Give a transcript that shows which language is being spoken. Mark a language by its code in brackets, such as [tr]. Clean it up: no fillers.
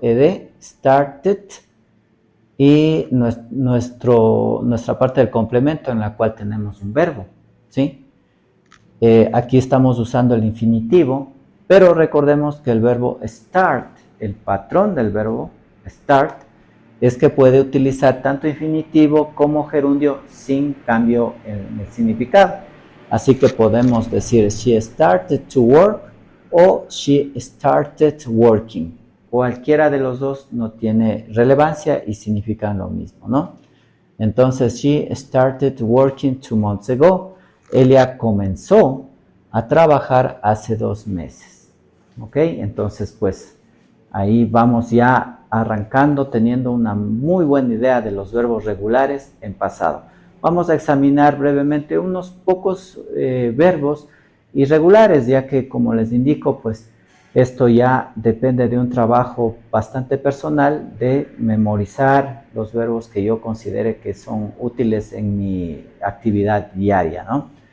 [es] Ed, started, y nuestra parte del complemento en la cual tenemos un verbo, ¿sí? Aquí estamos usando el infinitivo, pero recordemos que el verbo start, el patrón del verbo start, es que puede utilizar tanto infinitivo como gerundio sin cambio en el significado. Así que podemos decir [en] she started to work [es] o [en] she started working. [es] Cualquiera de los dos no tiene relevancia y significan lo mismo, ¿no? Entonces, [en] she started working 2 months ago. [es] Ella comenzó a trabajar hace 2 meses. ¿Ok? Entonces, pues, ahí vamos ya arrancando, teniendo una muy buena idea de los verbos regulares en pasado. Vamos a examinar brevemente unos pocos verbos irregulares, ya que, como les indico, pues, esto ya depende de un trabajo bastante personal de memorizar los verbos que yo considere que son útiles en mi actividad diaria, ¿no?